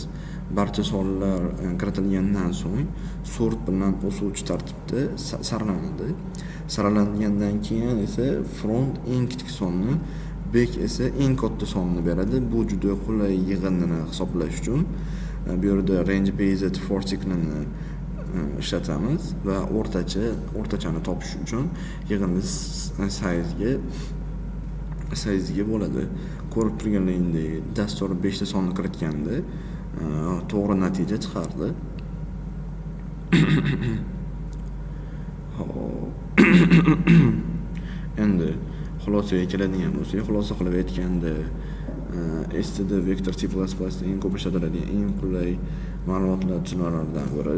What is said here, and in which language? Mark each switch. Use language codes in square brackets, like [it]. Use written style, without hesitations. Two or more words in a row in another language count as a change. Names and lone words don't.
[uz] Barcha sonlar kiritilgandan so'ng sort bilan o'suvchi tartibda saralanadi. Saralangandan keyin esa front eng kichik sonni, back esa eng katta sonni beradi. Bu juda qulay yig'indini hisoblash uchun bu yerda [en] range based for cycle'ni [uz] ishlatamiz va o'rtachani topish uchun yig'inni size'ga bo'ladi. Ko'rib turganingizdek, dastur 5 ta sonni kiritganda to'g'ri natija chiqardi. Endi xulosaga keladigan bo'lsak, xulosa qilib aytganda std vektor C++ eng ko'p ishlatiladigan eng qulay ma'lumotlar tuzilmalaridan biri.